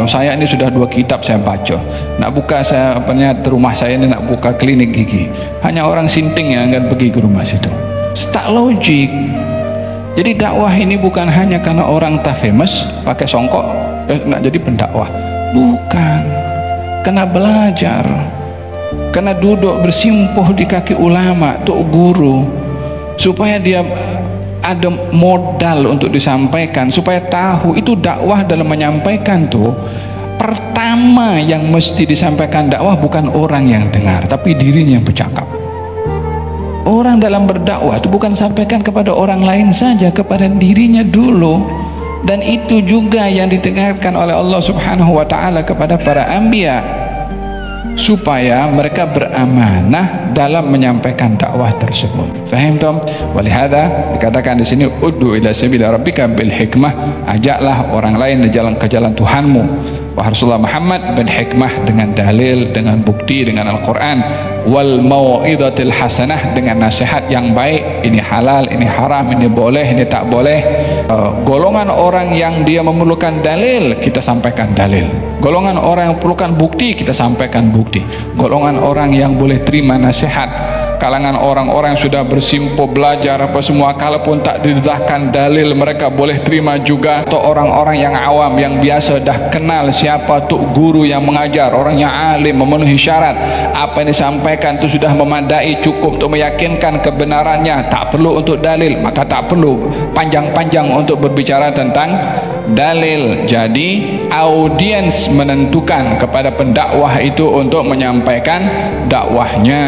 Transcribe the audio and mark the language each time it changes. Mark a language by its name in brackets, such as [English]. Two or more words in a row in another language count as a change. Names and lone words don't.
[Malay] Saya ini sudah 2 kitab saya baca. Nak buka saya rumah saya ini nak buka klinik gigi. Hanya orang sinting yang akan pergi ke rumah situ. Tak logik. Jadi dakwah ini bukan hanya karena orang tak famous pakai songkok nak jadi pendakwah, bukan. Kena belajar, kena duduk bersimpuh di kaki ulama, tuk guru, supaya dia ada modal untuk disampaikan, supaya tahu itu dakwah. Dalam menyampaikan tuh, pertama yang mesti disampaikan dakwah bukan orang yang dengar, tapi dirinya yang bercakap. Orang dalam berdakwah itu bukan sampaikan kepada orang lain saja, kepada dirinya dulu. Dan itu juga yang ditekankan oleh Allah [Arabic] سبحانه وتعالى [Malay] kepada para anbiya, supaya mereka beramanah dalam menyampaikan dakwah tersebut. Faham tom? Walihada dikatakan di sini, [Arabic] ادع إلى سبيل ربك بالحكمة, [Malay] ajaklah orang lain ke jalan Tuhanmu wahai Rasulullah Muhammad, [Arabic] بالحكمة, [Malay] dengan dalil, dengan bukti, dengan Al-Quran, [Arabic] والموعظة الحسنة, [Malay] dengan nasihat yang baik. Ini halal, ini haram, ini boleh, ini tak boleh. Golongan orang yang dia memerlukan dalil, kita sampaikan dalil. Golongan orang yang memerlukan bukti, kita sampaikan bukti. Golongan orang yang boleh terima nasihat, kalangan orang-orang yang sudah bersimpuh belajar apa semua, kalaupun tak didedahkan dalil mereka boleh terima juga. Atau orang-orang yang awam yang biasa dah kenal siapa tu guru yang mengajar, orang yang alim, memenuhi syarat, apa yang disampaikan itu sudah memadai, cukup untuk meyakinkan kebenarannya, tak perlu untuk dalil, maka tak perlu panjang-panjang untuk berbicara tentang dalil. Jadi audiens menentukan kepada pendakwah itu untuk menyampaikan dakwahnya.